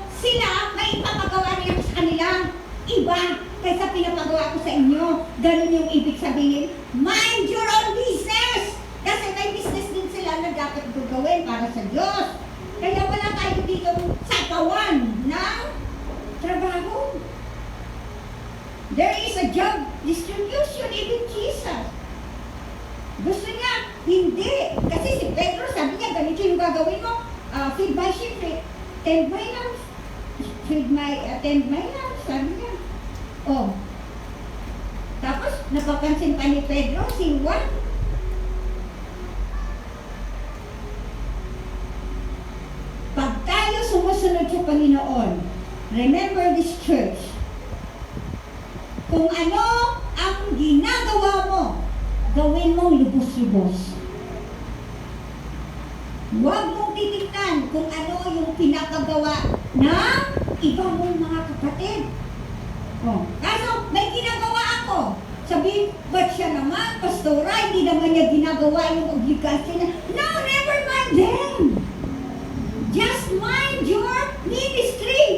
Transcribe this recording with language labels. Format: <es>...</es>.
<tl>Sila, may ipapagawa nila sa kanila. Iba kaysa pinapagawa ko sa inyo. Ganun yung ibig sabihin.</tl> <en>Mind your own business.</en> <tl>Kasi may business din sila na dapat gagawin para sa Diyos. Kaya wala tayo dito sakawan ng trabaho.</tl> <en>There is a job distribution, even Jesus.</en> <tl>Gusto niya, hindi. Kasi si Pedro sabi niya, ganito yung gagawin mo.</tl> <en>Feed my sheep, tend my lambs. Tend my lambs,</en> <tl>sabi niya.</tl> <en>Oh.</en> <tl>Tapos, napapansin pa ni Pedro, si Juan. Pag tayo sumusunod sa Panginoon,</tl> <en>remember this church,</en> <tl>kung ano ang ginagawa mo, gawin mong lubos-lubos. Huwag mong titignan kung ano yung pinapagawa ng iba mong mga kapatid. Oh, kaso may ginagawa ako. Sabihin, ba't siya naman, pastora, hindi naman niya ginagawa yung obligasyon niya.</tl> <en>No, never mind them. Just mind your ministry.</en>